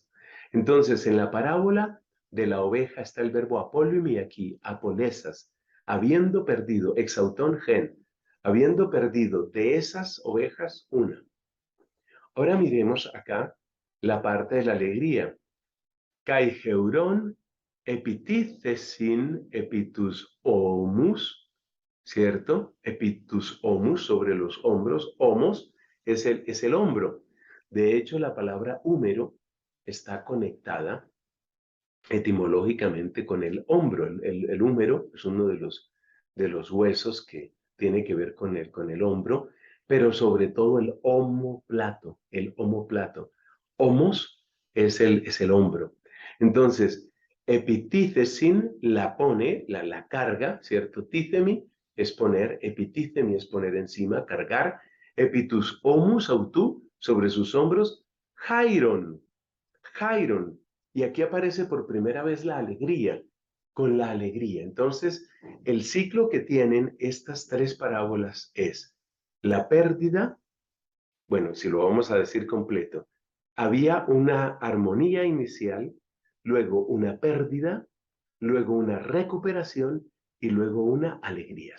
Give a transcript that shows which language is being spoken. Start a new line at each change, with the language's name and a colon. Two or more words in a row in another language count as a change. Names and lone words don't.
Spanish: Entonces, en la parábola de la oveja está el verbo apolumi aquí, apolesas, habiendo perdido,
Greek: ἐξ αὐτῶν ἕν,
Spanish: habiendo perdido de esas ovejas una. Ahora miremos acá la parte de la alegría.
Greek: καὶ εὑρὼν ἐπιτίθησιν ἐπὶ τοὺς ὤμους,
Spanish: ¿cierto?
Greek: ἐπὶ τοὺς ὤμους,
Spanish: sobre los hombros, homos es el hombro. De hecho, la palabra húmero está conectada etimológicamente con el hombro. El húmero es uno de los huesos que tiene que ver con el hombro, pero sobre todo el omóplato, el omóplato. Homos es el hombro. Entonces, epitícesin la pone, la carga, ¿cierto? Tícemi es poner, epitícemi es poner encima, cargar,
Greek: ἐπὶ τοὺς ὤμους αὐτοῦ,
Spanish: sobre sus hombros, jairon, jairon. Y aquí aparece por primera vez la alegría, con la alegría. Entonces, el ciclo que tienen estas tres parábolas es la pérdida, bueno, si lo vamos a decir completo, había una armonía inicial, luego una pérdida, luego una recuperación y luego una alegría.